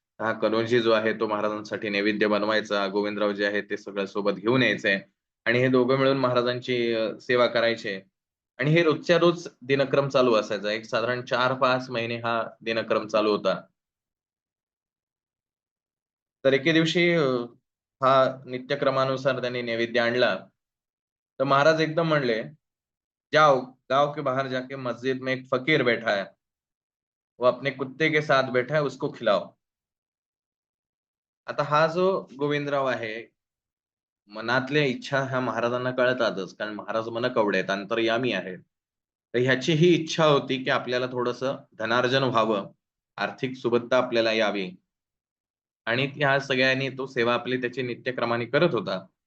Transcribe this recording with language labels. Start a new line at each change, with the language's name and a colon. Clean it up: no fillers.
Marathi: हा कनोजी जो आहे तो महाराजांसाठी नैवेद्य बनवायचा. गोविंदराव जे आहेत ते सगळं सोबत घेऊन यायचे आणि हे दोघं मिळून महाराजांची सेवा करायचे. आणि हे रोजच्या रोज दिनक्रम चालू असायचा. एक साधारण 4-5 महिने हा दिनक्रम चालू होता. तर एके दिवशी हा नित्यक्रमानुसार त्यांनी नैवेद्य आणला. तर महाराज एकदम म्हणले,
Hindi: "जाओ, गाँव के बाहर जाके मस्जिद में एक फकीर बैठा है. वो अपने कुत्ते के साथ बैठा है, उसको खिलाओ."
Marathi: आता हा जो गोविंदराव आहे, मनातल्या इच्छा ह्या महाराजांना कळतातच. कारण महाराज मनकवडे आहेत, अंतर्यामी आहेत. तर ह्याची ही इच्छा होती, की आपल्याला थोडंसं धनार्जन व्हावं, आर्थिक सुबत्ता आपल्याला यावी आणि ह्या सगळ्यांनी तो सेवा आपली त्याची नित्यक्रमाने करत होता.